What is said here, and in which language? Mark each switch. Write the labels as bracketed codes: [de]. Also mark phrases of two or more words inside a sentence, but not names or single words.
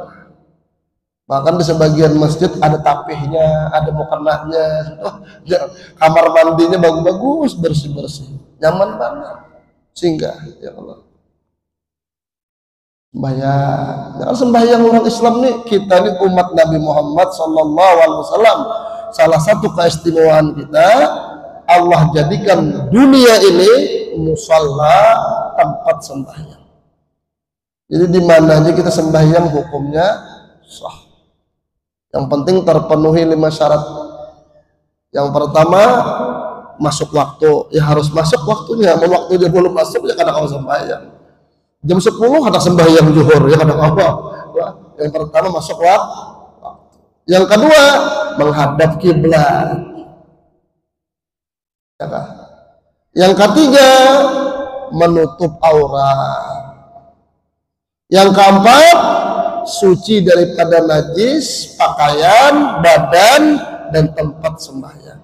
[id] Bahkan di sebagian masjid ada tapihnya, ada mukananya, kamar mandinya bagus-bagus, bersih-bersih, nyaman banget. Singgah, ya Allah. Sembahyang, jangan sembahyang orang Islam nih. Kita ini umat Nabi Muhammad [ar] صلى الله عليه وسلم. [id] Salah satu keistimewaan kita, Allah jadikan dunia ini musalla, tempat sembahyang. Jadi di mana aja kita sembahyang hukumnya sah. Yang penting terpenuhi 5 syarat. Yang pertama masuk waktu, ya harus masuk waktunya. [bjn] Mau waktunya belum masuk ya kada kau sembahyang. Jam 10 ada sembahyang zuhur ya kada apa. [id] Yang pertama masuk waktu. Yang kedua menghadap kiblat. Ya kan? Yang ketiga menutup aurat. Yang keempat suci daripada najis, pakaian, badan, dan tempat sembahyang.